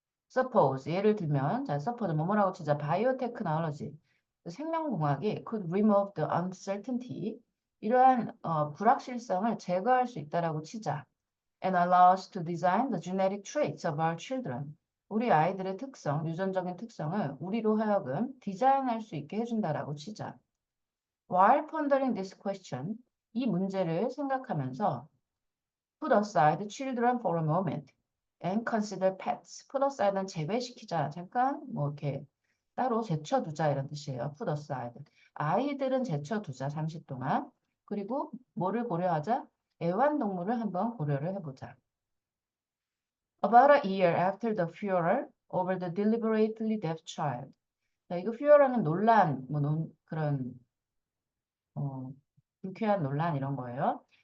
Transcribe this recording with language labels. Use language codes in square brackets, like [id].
[ko] Suppose 예를 들면 자 suppose 뭐뭐라고 치자 바이오테크놀로지 생명공학이 [en] could remove the uncertainty [ko] 이러한 불확실성을 제거할 수 있다라고 치자 [en] and allow us to design the genetic traits of our children [ko] 우리 아이들의 특성 유전적인 특성을 우리로 하여금 디자인할 수 있게 해준다라고 치자 [en] while pondering this question [ko] 이 문제를 생각하면서 [en] put aside children for a moment and consider pets. [ko] put aside는 제외시키자. 잠깐 뭐 이렇게 따로 제쳐두자 이런 뜻이에요. [en] put aside. [ko] 아이들은 제쳐두자 잠시 동안. 그리고 뭐를 고려하자? 애완동물을 한번 고려를 해보자. [en] About a year after the furor over the deliberately deaf child. [ko] 자, 이거 furor는 논란, 그런 불쾌한 논란 이런 거예요.